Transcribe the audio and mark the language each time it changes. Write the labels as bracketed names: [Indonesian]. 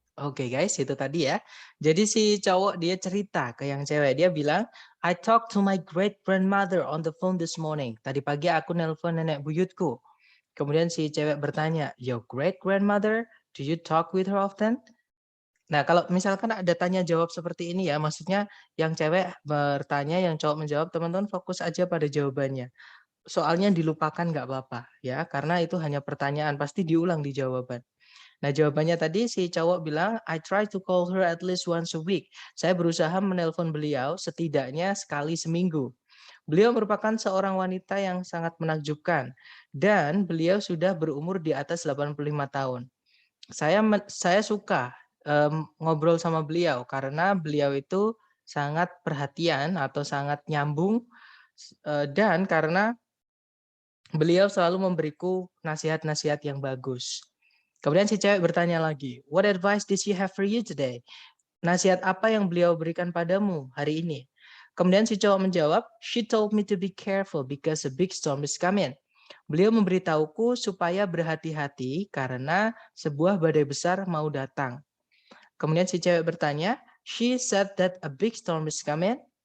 [Indonesian] Oke guys, itu tadi ya. Jadi si cowok dia cerita ke yang cewek, dia bilang, [English] I talked to my great grandmother on the phone this morning. [Indonesian] Tadi pagi aku nelpon nenek buyutku. Kemudian si cewek bertanya, [English] your great grandmother, do you talk with her often? [Indonesian] Nah, kalau misalkan ada tanya jawab seperti ini ya, maksudnya yang cewek bertanya, yang cowok menjawab, teman-teman fokus aja pada jawabannya. Soalnya dilupakan nggak apa-apa ya, karena itu hanya pertanyaan, pasti diulang di jawaban. Nah, jawabannya tadi si cowok bilang, [English] I try to call her at least once a week. [Indonesian] Saya berusaha menelpon beliau setidaknya sekali seminggu. Beliau merupakan seorang wanita yang sangat menakjubkan dan beliau sudah berumur di atas 85 tahun. Saya suka ngobrol sama beliau karena beliau itu sangat perhatian atau sangat nyambung dan karena beliau selalu memberiku nasihat-nasihat yang bagus. Kemudian si cewek bertanya [English] lagi, what advice did she have for you today? [Indonesian] Nasihat apa yang beliau berikan padamu hari ini? Kemudian si cowok menjawab, [English] she told me to be careful because a big storm is coming. [Indonesian] Beliau memberitahuku supaya berhati-hati karena sebuah badai besar mau datang. Kemudian si cewek bertanya, [English] she said that a big storm is coming.